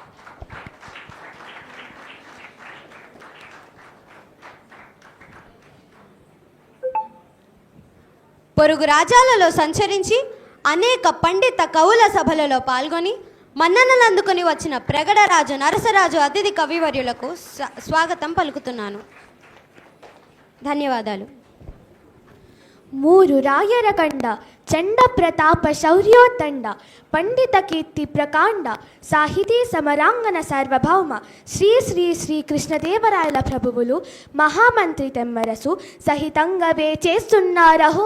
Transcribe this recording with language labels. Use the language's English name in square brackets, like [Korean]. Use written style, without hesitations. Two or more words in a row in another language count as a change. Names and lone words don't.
[Telugu] పొరుగు రాజ్యాలలో సంచరించి అనేక పండిత కవుల సభలలో పాల్గొని మన్ననలు అందుకొని వచ్చిన ప్రగడరాజు నరసరాజు అతిథి కవివర్యులకు స్వాగతం పలుకుతున్నాను. ధన్యవాదాలు. మూరు రాయర కండ చండ ప్రతాప శౌర్యోత్తండ పండిత కీర్తి ప్రకాండ సాహితీ సమరాంగణ సార్వభౌమ శ్రీ శ్రీ శ్రీ కృష్ణదేవరాయల ప్రభువులు మహామంత్రి తెమ్మరసు సహితంగా వేచేస్తున్నారహో.